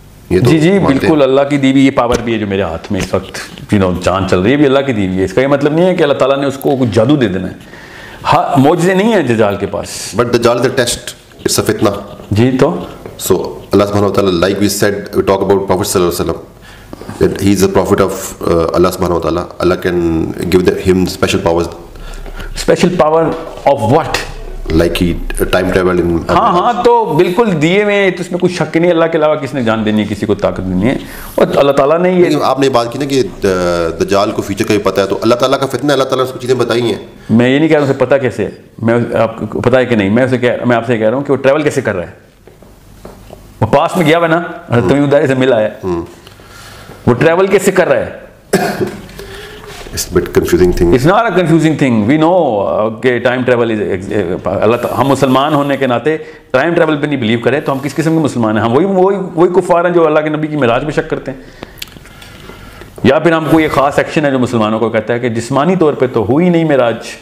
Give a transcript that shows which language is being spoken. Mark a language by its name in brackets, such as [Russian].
[Urdu] جی جی بالکل, اللہ کی دی ہوئی یہ پاور بھی ہے جو میرے ہاتھ میں اس وقت جان چل رہی ہے, بھی اللہ کی دی ہوئی ہے. اس کا یہ مطلب نہیں ہے کہ اللہ تعالیٰ نے اس کو کچھ جادو دے دینا ہے. ہاں معجزے نہیں ہیں دجال کے پاس. [English] But دجال is a test, it's a فتنہ. [Urdu] جی تو [English] So اللہ سبحانہ و تعالیٰ, like we said, we talk about prophet صلی اللہ علیہ وسلم, that he is a prophet of Allah subhanahu wa ta'ala. Allah can give him special powers. Special power of what? Like he time travel in. [Urdu] ہاں تو بالکل دیے میں, تو اس میں کوئی شک نہیں. اللہ کے علاوہ کس نے جان دینی ہے, کسی کو طاقت دینی ہے, اور اللہ تعالیٰ نے یہ. آپ نے بات کی نا کہ دجال کو فیوچر کا بھی پتہ ہے, تو اللہ تعالیٰ کا فتنہ, اللہ تعالیٰ نے اس کو چیزیں بتائی ہیں. میں یہ نہیں کہہ رہا ہوں اسے پتہ کیسے ہے, میں آپ کو پتہ ہے کہ نہیں, میں آپ سے کہہ رہا ہوں کہ وہ ٹریول کیسے کر رہا ہے. وہ پاس میں گیا ہوا نا, تمہیں ادارے سے ملا ہے, وہ ٹریول کیسے کر رہا ہے؟ [English] It's a bit confusing thing. It's not a confusing thing. We know [Urdu] کہ ٹائم ٹریول ہم مسلمان ہونے کے ناطے ٹائم ٹریول پہ نہیں بلیو کریں تو ہم کس قسم کے مسلمان ہیں؟ ہم وہی کفار ہیں جو اللہ کے نبی کی معراج پہ شک کرتے ہیں. یا پھر ہم کو یہ خاص ایکشن ہے جو مسلمانوں کو کہتا ہے کہ جسمانی طور پہ تو ہوئی نہیں معراج.